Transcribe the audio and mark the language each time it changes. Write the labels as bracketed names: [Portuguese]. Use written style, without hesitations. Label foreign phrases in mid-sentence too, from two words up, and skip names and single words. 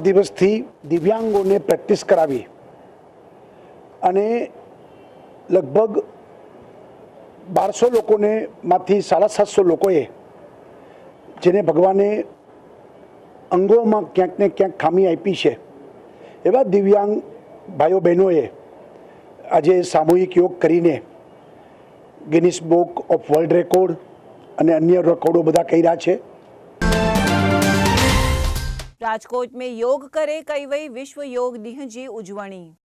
[Gujarati] દિવસ થી દિવ્યાંગો ને પ્રેક્ટિસ કરાવી અને લગભગ 1200 લોકો ને માંથી 750 લોકોએ જેને ભગવાને અંગો માં ક્યાંક ને ક્યાંક ખામી આપી છે એવા દિવ્યાંગ ભાઈઓ બહેનોએ આજ સામૂહિક યોગ કરીને ગિનીસ બુક ઓફ વર્લ્ડ રેકોર્ડ અને અન્ય રેકોર્ડો બધા કર્યા છે। [Sindhi] राजकोट में योग करे कई वई विश्व योग ॾींहं जी उजवणी।